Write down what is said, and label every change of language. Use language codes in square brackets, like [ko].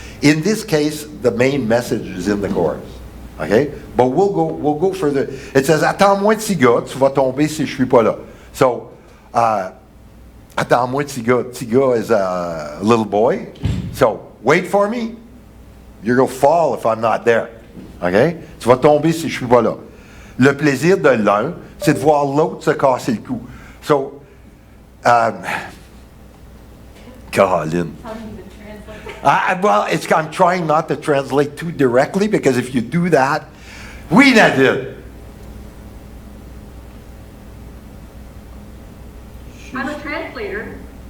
[en] In this case, the main message is in the chorus. Okay? But we'll go further. It says, [fr] attends-moi, petit gars, tu vas tomber si je suis pas là. So, attends-moi, petit gars. Petit gars [en] is a little boy. So, wait for me. You're going to fall if I'm not there. Okay? [fr] Tu vas tomber si je suis pas là. Le plaisir de l'un, c'est de voir l'autre se casser le cou. [en] So, Caroline. How do you even translate? Well, I'm trying not to translate too directly, because if you do that, we that did. I'm a translator.